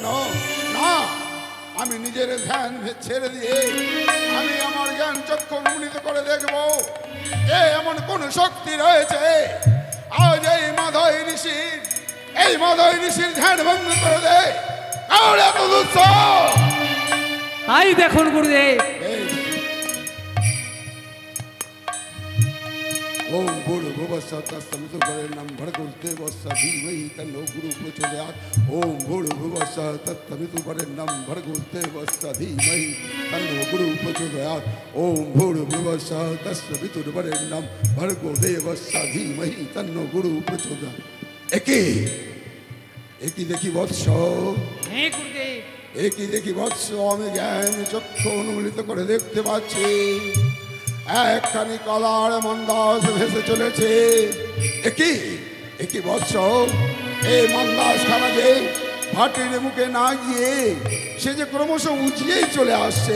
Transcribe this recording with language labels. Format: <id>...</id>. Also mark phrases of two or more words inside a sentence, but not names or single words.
<bn>না, আমি নিজের ধ্যান ছেড়ে দিয়ে আমি আমার জ্ঞান চক্ষু উন্নীত করে দেখব এমন কোন শক্তি রয়েছে আজ এই মাধবী ঋষির ধ্যান ভঙ্গ করে দেয়। আর এত দুঃসাহ! তাই দেখুন গুরুদেব।</bn> <sa>ओम भूर्भुवस्सुः तत्सवितुर्वरेण्यं भर्गो देवस्य धीमहि तन्नो गुरुः प्रचोदयात्। ओम भूर्भुवस्सुः तत्सवितुर्वरेण्यं भर्गो देवस्य धीमहि तन्नो गुरुः प्रचोदयात्। ओम भूर्भुवस्सुः तत्सवितुर्वरेण्यं भर्गो देवस्य धीमहि तन्नो गुरुः प्रचोदयात्।</sa> <bn>একই দেখি বৎস, হ্যাঁ গুরুদেব। একই দেখি বৎস, আমি জ্ঞান চক্ষু অনুমিলিত করে দেখতে পাচ্ছি একখানি কলার মন্দাস ভেসে চলেছে। একই বৎস, এই মন্দাস খানা যে ভাটির মুখে না গিয়ে সে যে ক্রমশ উঁচিয়েই চলে আসছে।</bn>